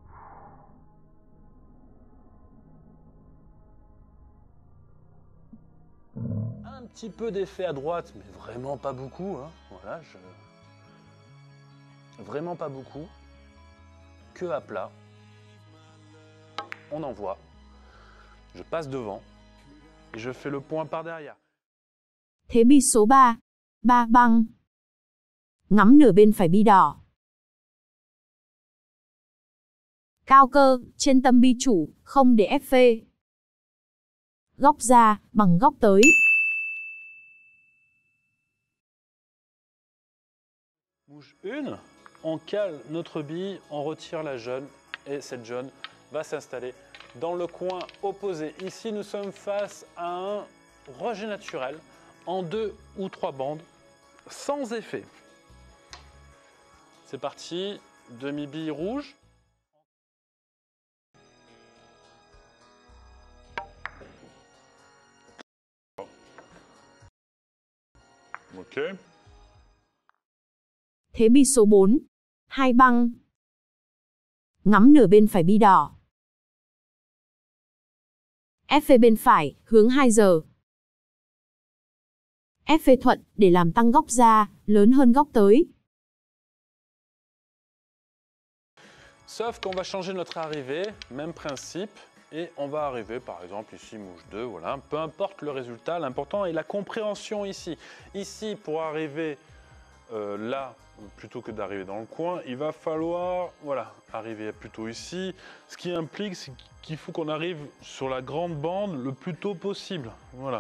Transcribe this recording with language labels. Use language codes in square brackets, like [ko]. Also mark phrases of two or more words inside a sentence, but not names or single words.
[fr] Un petit peu d'effet à droite, mais vraiment pas beaucoup. Voilà, vraiment pas beaucoup. Queue à plat. On envoie. Je passe devant et je fais le point par derrière. [vi] Thế bi số 3, 3 băng. Ngắm nửa bên phải bi đỏ. Cao cơ, trên tâm bi chủ, không để FV. Góc ra, bằng góc tới. [fr] Bouge 1, on cale notre bille, on retire la jaune et cette jaune va s'installer dans le coin opposé. Ici, nous sommes face à un rejet naturel en 2 ou 3 bandes, sans effet. C'est parti, demi-bille rouge. Ok. [vi] Thế bi số 4, 2 băng. Ngắm nửa bên phải bi đỏ. FV bên phải, hướng 2 giờ. FV thuận, để làm tăng góc ra, lớn hơn góc tới. [fr] Sauf qu'on va changer notre arrivée, même principe, et on va arriver par exemple ici, mouche 2, voilà, peu importe le résultat, l'important est la compréhension ici. Ici, pour arriver là, plutôt que d'arriver dans le coin, il va falloir, voilà, arriver plutôt ici, ce qui implique qu'il faut qu'on arrive sur la grande bande le plus tôt possible, voilà.